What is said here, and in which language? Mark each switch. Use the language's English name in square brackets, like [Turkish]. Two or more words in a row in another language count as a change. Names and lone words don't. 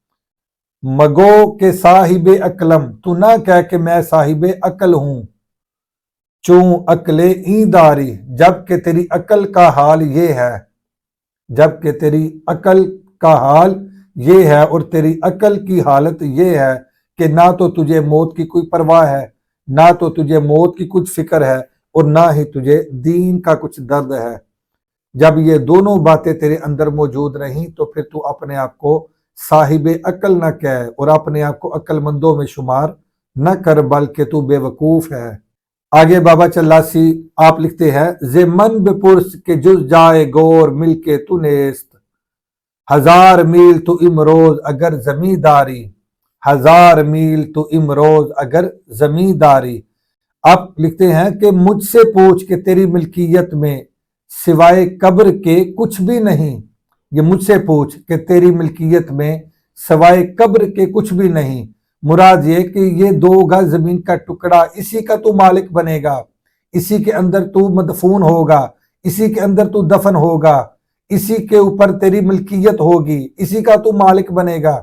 [Persian] مگو کہ صاحب عقلم [Urdu] تو نہ کہہ کہ میں صاحب عقل ہوں، [Persian] چوں عقل این داری [Urdu] جب کہ تیری عقل کا حال یہ ہے، جب کہ تیری عقل کا حال یہ ہے اور تیری عقل کی حالت یہ ہے کہ نہ تو تجھے موت کی کوئی پرواہ ہے، نہ تو تجھے موت کی کچھ فکر ہے، اور نہ ہی تجھے دین کا کچھ درد ہے۔ جب یہ دونوں باتیں تیرے اندر موجود نہیں تو پھر تو اپنے آپ کو صاحب عقل نہ کہہ اور اپنے آپ کو عقل مندوں میں شمار نہ کر، بلکہ تو بے وقوف ہے۔ آگے بابا چلاسی آپ لکھتے ہیں، [Persian] ز من بپرس کہ جز جائے گور مل کے تو نیست، ہزار میل تو امروز اگر زمینداری، ہزار میل تو امروز اگر زمینداری۔ [Urdu] آپ لکھتے ہیں کہ مجھ سے پوچھ کہ تیری ملکیت میں سوائے قبر کے کچھ بھی نہیں، یہ مجھ سے پوچھ کہ تیری ملکیت میں سوائے قبر کے کچھ بھی نہیں، مراد یہ کہ یہ 2 گز زمین کا ٹکڑا اسی کا تو مالک بنے گا، اسی کے اندر تو مدفون ہوگا، اسی کے اندر تو دفن ہوگا، اسی کے اوپر تیری ملکیت ہوگی، اسی کا تو مالک بنے گا۔